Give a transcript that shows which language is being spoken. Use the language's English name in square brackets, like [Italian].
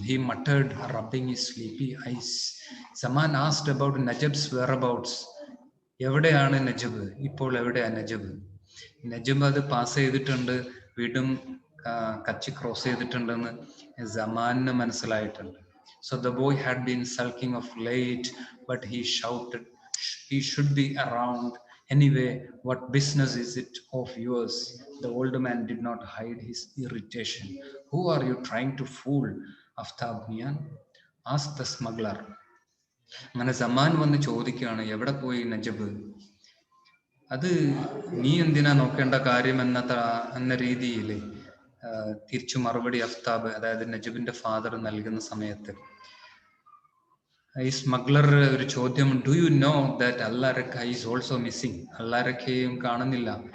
[English] He muttered, rubbing his sleepy eyes. Saman asked about Najab's whereabouts. [Malayalam] എവിടെയാണ് നജബ്? ഇപ്പോൾ എവിടെയാണ് നജബ്? നജബ് അത് പാസ് ചെയ്തിട്ടുണ്ട്, വീണ്ടും കച്ചി ക്രോസ് ചെയ്തിട്ടുണ്ടെന്ന് സമാനിന് മനസ്സിലായിട്ടുണ്ട്. [English] So the boy had been sulking of late, but he shouted, he should be around anyway. What business is it of yours? The old man did not hide his irritation. Who are you trying to fool, Aftab Mian? Asked the smuggler. [Malayalam] അങ്ങനെ സമാൻ വന്ന് ചോദിക്കുകയാണ്, എവിടെ പോയി നജബ്? അത് നീ എന്തിനാ നോക്കേണ്ട കാര്യം എന്ന രീതിയിൽ തിരിച്ചു മറുപടി അഫ്താബ്, അതായത് നജബിന്റെ ഫാദർ നൽകുന്ന സമയത്ത് ഈ സ്മഗ്ലർ ഒരു ചോദ്യം, [English] do you know that Allarakha is also missing, [Malayalam] അല്ലാറഖയും കാണുന്നില്ല.